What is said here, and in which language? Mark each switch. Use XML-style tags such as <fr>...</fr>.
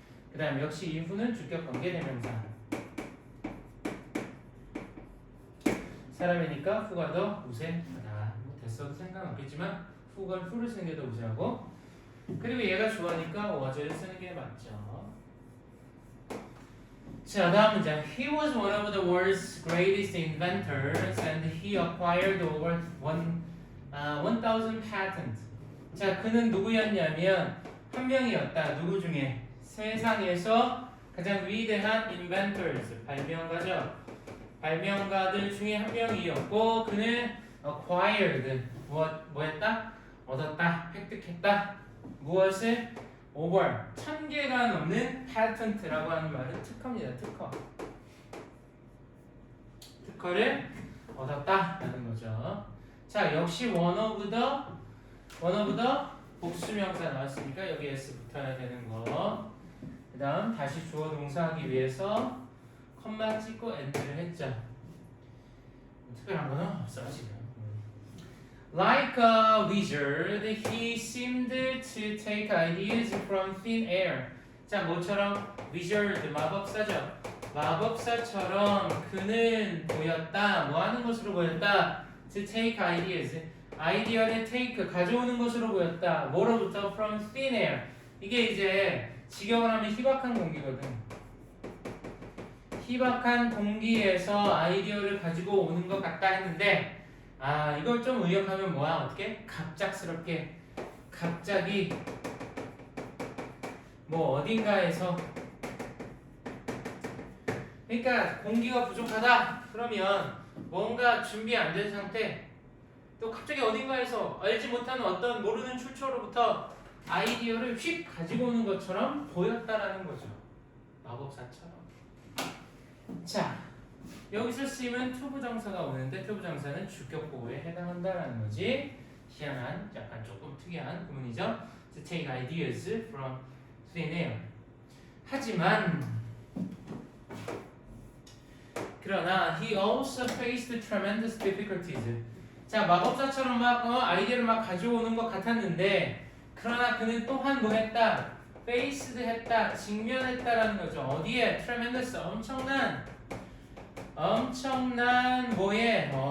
<ko>그 다음 역시 이후는 주격 관계 대명사. 사람이니까 후가 더 우세하다. 뭐 됐어도 상관없겠지만 후를 쓰는 게 더 우세하고, 그리고 얘가 주어니까 was를 쓰는 게 맞죠. 자, 다음 문장.</ko> <en>He was one of the world's greatest inventors and he acquired over 1,000 patents.</en> <ko>자, 그는 누구였냐면 한 명이었다. 누구 중에? 세상에서 가장 위대한 inventors, 발명가죠. 발명가들 중에 한 명이었고 그는 acquired, 뭐했다? 얻었다, 획득했다. 무엇을? over, 1000개가 넘는 patent라고 하는 말은 특허입니다. 특허를 얻었다라는 거죠. 자, 역시</ko> <en>one of the</en> <ko>복수명사 나왔으니까 여기 S 붙어야 되는 거. 그 다음 다시 주어 동사하기 위해서 컴마 찍고 엔드를 했죠. 특별한 거는 없어요 지금.</ko> <en>Like a wizard, he seemed to take ideas from thin air.</en> <ko>자, 뭐처럼? wizard, 마법사죠. 마법사처럼 그는 보였다. 뭐 하는 것으로 보였다?</ko> <en>To take ideas.</en> <ko>아이디어를 take, 가져오는 것으로 보였다. 뭐로부터?</ko> <en>From thin air.</en> <ko>이게 이제 직역을 하면 희박한 공기거든. 희박한 동기에서 아이디어를 가지고 오는 것 같다 했는데 이걸 좀 의역하면 뭐야? 어떻게? 갑작스럽게 갑자기 뭐 어딘가에서 그러니까 공기가 부족하다 그러면 뭔가 준비 안 된 상태 또 갑자기 어딘가에서 알지 못하는 어떤 모르는 출처로부터 아이디어를 휙 가지고 오는 것처럼 보였다라는 거죠. 마법사처럼. 자, 여기서 쓰이면 투부정사가 오는데 투부정사는 주격보호에 해당한다라는 거지. 희한한, 약간 조금 특이한 구문이죠.</ko> <en>To take ideas from thin air.</en> <ko>하지만 그러나</ko> <en>he also faced tremendous difficulties.</en> <ko>자, 마법사처럼 막 아이디어를 막 가져오는 것 같았는데 그러나 그는 또한 뭐 했다? faced 했다, 직면했다라는 거죠. 어디에? tremendous, 엄청난 뭐에?</ko>